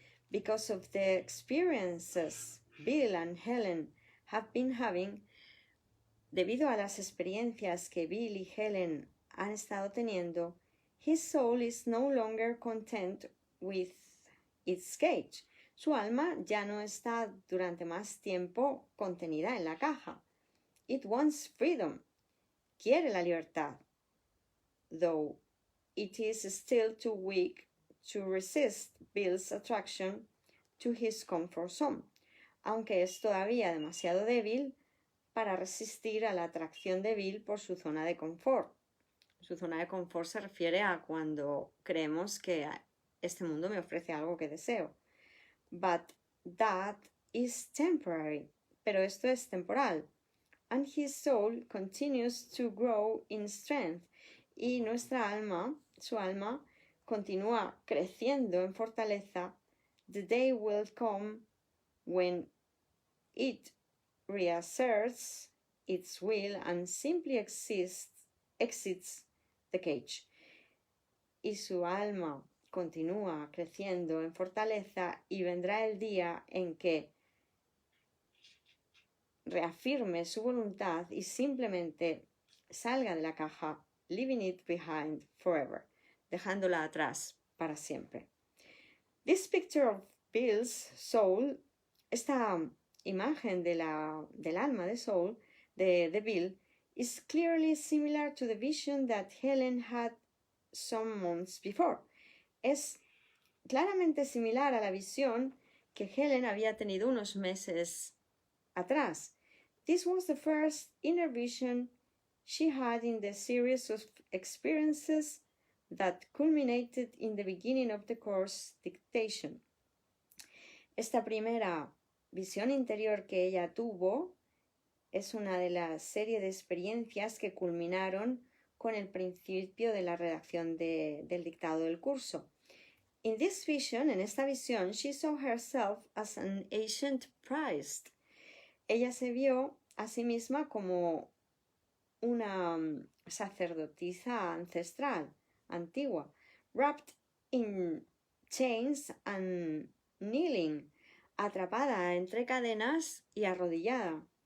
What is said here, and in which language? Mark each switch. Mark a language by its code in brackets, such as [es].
[en] Because of the experiences Bill and Helen have been having, [es] debido a las experiencias que Bill y Helen han estado teniendo, [en] his soul is no longer content with its cage. [es] Su alma ya no está durante más tiempo contenida en la caja. [en] It wants freedom. [es] Quiere la libertad. [en] Though it is still too weak to resist Bill's attraction to his comfort zone. [es] Aunque es todavía demasiado débil para resistir a la atracción de Bill por su zona de confort. Su zona de confort se refiere a cuando creemos que este mundo me ofrece algo que deseo. [en] But that is temporary. [es] Pero esto es temporal. [en] And his soul continues to grow in strength. [es] Y nuestra alma, su alma, continúa creciendo en fortaleza. [en] The day will come when it reasserts its will and simply exits the cage. [es] Y su alma continúa creciendo en fortaleza y vendrá el día en que reafirme su voluntad y simplemente salga de la caja, [en] leaving it behind forever, [es] dejándola atrás para siempre. [en] This picture of Bill's soul, [es] esta imagen del alma de Soul, de Bill, [en] is clearly similar to the vision that Helen had some months before. [es] Es claramente similar a la visión que Helen había tenido unos meses atrás. [en] This was the first inner vision she had in the series of experiences that culminated in the beginning of the course dictation. [es] Esta primera visión interior que ella tuvo es una de las series de experiencias que culminaron con el principio de la redacción del dictado del curso. [en] In this vision, [es] en esta visión, [en] she saw herself as an ancient priest. [es] Ella se vio a sí misma como una sacerdotisa ancestral, antigua, [en] wrapped in chains and kneeling, [es] atrapada entre cadenas y arrodillada.